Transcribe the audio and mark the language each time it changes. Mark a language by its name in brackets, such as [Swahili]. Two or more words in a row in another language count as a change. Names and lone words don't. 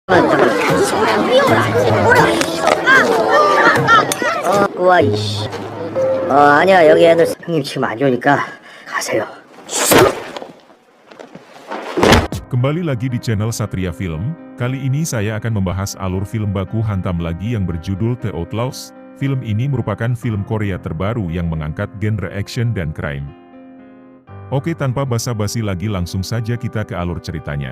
[Korean] 이씨. 아니야, 여기 애들 형님 지금 안 좋으니까 가세요. [Indonesian] Kembali lagi di channel Satria Film. Kali ini saya akan membahas alur film baku hantam lagi yang berjudul The Outlaws. Film ini merupakan film Korea terbaru yang mengangkat genre action dan crime. Oke, tanpa basa-basi lagi langsung saja kita ke alur ceritanya.